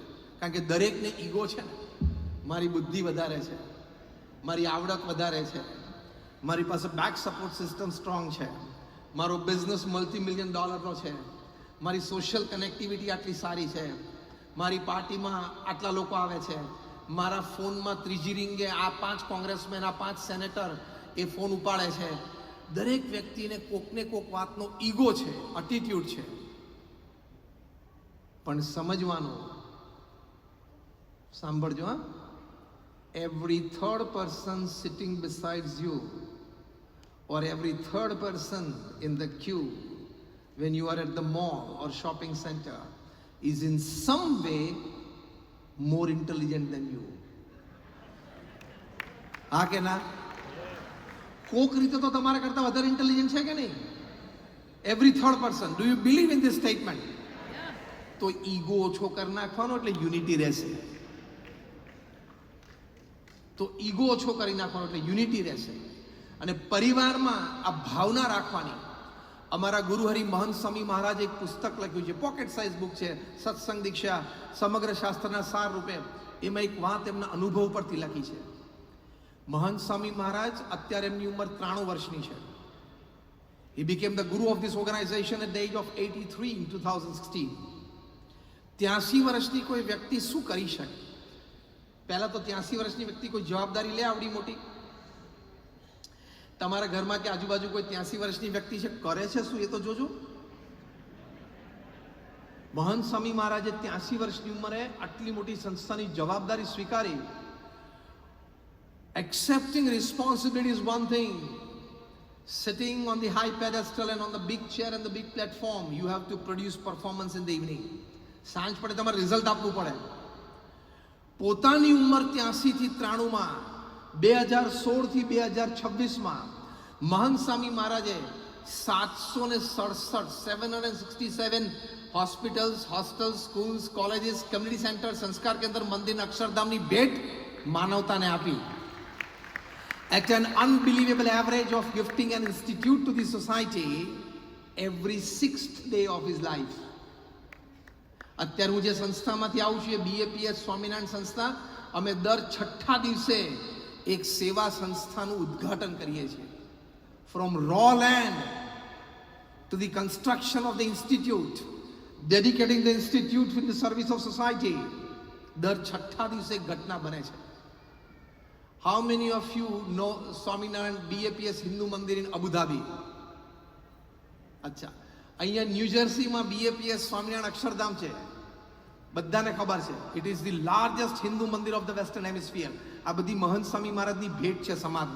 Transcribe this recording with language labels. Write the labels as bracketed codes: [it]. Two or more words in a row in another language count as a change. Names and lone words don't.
[gu] કારણ કે દરેકને ઈગો છે ને, મારી બુદ્ધિ વધારે છે, મારી આવડત વધારે છે, મારી પાસે [en] back support system strong [gu] છે, મારો બિઝનેસ $multi-million છે, મારી [en] social connectivity [gu] આટલી સારી છે, મારી પાર્ટીમાં આટલા લોકો આવે છે, મારા ફોનમાં ત્રીજી રિંગે આ 5 કોંગ્રેસમેન, આ 5 સેનેટર એ ફોન ઉપાડે છે. દરેક વ્યક્તિને કોકને કોક વાતનો ઈગો છે, એટીટ્યુડ છે. પણ સમજવાનું, સાંભળજો હા, [en] every third person sitting besides you or every third person in the queue when you are at the mall or shopping center is in some way more intelligent than you. [gu] હા કે ના? કોક રીતે તો તમારા કરતા વધારે ઇન્ટેલિજન્ટ છે કે નહીં? [en] Every third person. Do you believe in this statement? [gu] તો ઈગો ઓછો કરી નાખવાનો એટલે યુનિટી રહેશે. તો ઈગો ઓછો કરી નાખવાનો એટલે યુનિટી રહેશે. અને પરિવારમાં આ ભાવના રાખવાની. અમારા ગુરુહરિ મહંત સ્વામી મહારાજે એક પુસ્તક લખ્યું છે, [en] pocket size book [gu] છે, સત્સંગ દીક્ષા સમગ્ર શાસ્ત્રના સાર રૂપે. એમાં એક વાત એમના અનુભવ પરથી લખી છે. મહંત સ્વામી મહારાજ અત્યારે એમની ઉંમર 93 વર્ષની છે. [en] He became the guru of this organization at the age of 83 in 2016. [gu] 83 વર્ષની કોઈ વ્યક્તિ શું કરી શકે? પહેલા તો 83 વર્ષની વ્યક્તિ કોઈ જવાબદારી લે આવડી મોટી? તમારા ઘરમાં કે આજુબાજુ કોઈ 83 વર્ષની વ્યક્તિ છે, કરે છે શું એ તો જોજો. મહંત સ્વામી મહારાજે 83 વર્ષની ઉંમરે આટલી મોટી સંસ્થાની જવાબદારી સ્વીકારી. [en] Accepting responsibility is one thing. Sitting on the high pedestal and on the big chair and the big platform, you have to produce performance in the evening. [gu] સાંજ પડે તમારે રિઝલ્ટ આપવું પડે. પોતાની ઉંમર 83 થી 93 માં 2016 થી 2026 માં મહંત સ્વામી મહારાજે 767 [en] hospitals, hostels, schools, colleges, community center, [gu] સંસ્કાર કેન્દ્ર, મંદિર, અક્ષરધામની ભેટ માનવતાને આપી. [en] At an unbelievable average of gifting an institute to the society every 6th day of his life. [gu] અત્યારે હું જે સંસ્થામાંથી આવું છું એ BAPS સ્વામિનારાયણ સંસ્થા, અમે દર 6ઠા દિવસે એક સેવા સંસ્થાનું ઉદ્ઘાટન કરીએ છીએ. [en] From raw land to the construction of the institute, dedicating the institute in the service of society. [gu] દર 6ઠા દિવસે એક ઘટના બને છે. [en] How many of you know સ્વામિનારાયણ BAPS હિન્દુ મંદિર in Abu Dhabi? [gu] અચ્છા, અહીંયા ન્યૂજર્સીમાં BAPS સ્વામિનારાયણ અક્ષરધામ છે, બધાને ખબર છે. [en] It is the largest Hindu mandir of the Western Hemisphere. [gu] આ બધી મહંત સ્વામી મહારાજની ભેટ છે સમાજને.